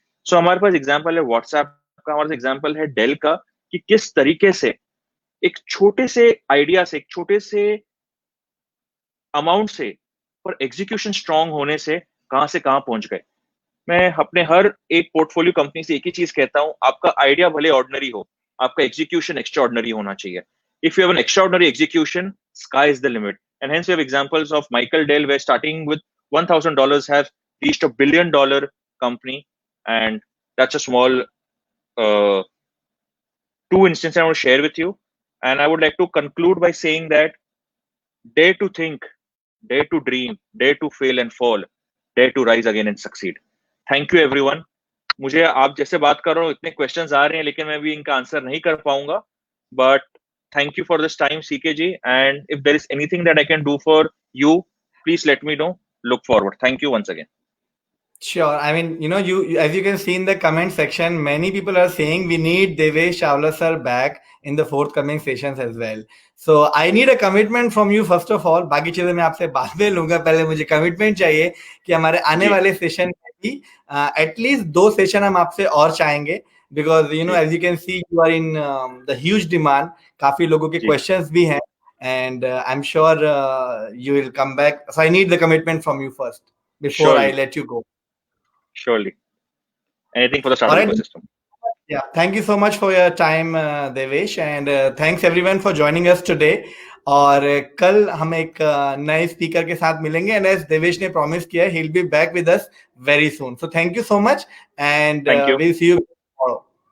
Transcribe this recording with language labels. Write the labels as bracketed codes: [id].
[hi] सो हमारे पास एग्जाम्पल है व्हाट्सएप का, हमारे पास एग्जाम्पल है डेल का, कि किस तरीके से एक छोटे से आइडिया से, एक छोटे से अमाउंट से, पर एग्जीक्यूशन स्ट्रांग होने से कहां पहुंच गए। मैं अपने हर एक पोर्टफोलियो कंपनी से एक ही चीज कहता हूं, आपका आइडिया भले ऑर्डिनरी हो, आपका एग्जीक्यूशन एक्स्ट्राऑर्डिनरी होना चाहिए। [en] If you have an extraordinary execution, sky is the limit. And hence we have examples of Michael Dell, where starting with $1,000 have reached $1 billion company. And that's a small two instances I want to share with you. And I would like to conclude by saying that dare to think, dare to dream, dare to fail and fall, dare to rise again and succeed. Thank you everyone. [hi] मुझे आप जैसे बात कर रहा हूँ, इतने questions आ रहे हैं, लेकिन मैं भी इनका आंसर नहीं कर पाऊंगा। [en] But thank you for this time, CKG. And if there is anything that I can do for you, please let me know. Look forward. Thank you once again. Sure. I mean, you as you can see in the comment section, many people are saying we need Devesh Chawla sir back in the forthcoming sessions as well. So I need a commitment from you first of all. [hi] बाकी चीजें मैं आपसे बाद में लूंगा, पहले मुझे commitment चाहिए कि हमारे आने वाले सेशन में भी एटलीस्ट 2 सेशन हम आपसे और चाहेंगे, [en] because as you can see you are in the huge demand. [hi] काफी लोगों के [en] questions [hi] भी हैं, [en] and I'm sure you will come back. So I need the commitment from you first before Surely. I let you go. Surely. Anything for the startup ecosystem. Yeah, thank you so much for your time, Devesh, and thanks everyone for joining us today. [hi] और कल हम एक नए speaker के साथ मिलेंगे, [en] and as [hi] Devesh ने promise किया, [en] he'll be back with us very soon. So thank you so much, and we'll see you tomorrow.